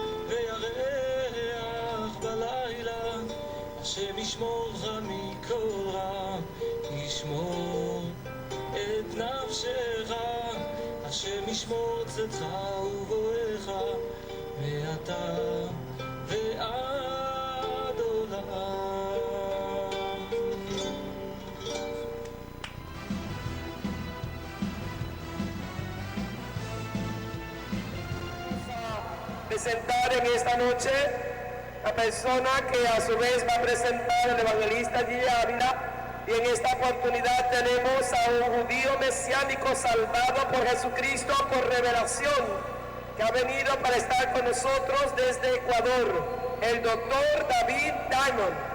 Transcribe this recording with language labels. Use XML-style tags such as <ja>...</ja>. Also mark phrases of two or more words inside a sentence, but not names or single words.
<he>וירח בלילה השם ישמורך מכל רע ישמור את נפשך השם ישמור צאתך ובואך מעתה ועד עולם.</he> <es>Presentar en esta noche la persona que a su vez va a presentar el evangelista Gigi Ávila, y en esta oportunidad tenemos a un judío mesiánico salvado por Jesucristo por revelación, que ha venido para estar con nosotros desde Ecuador, el doctor David Diamond.</es>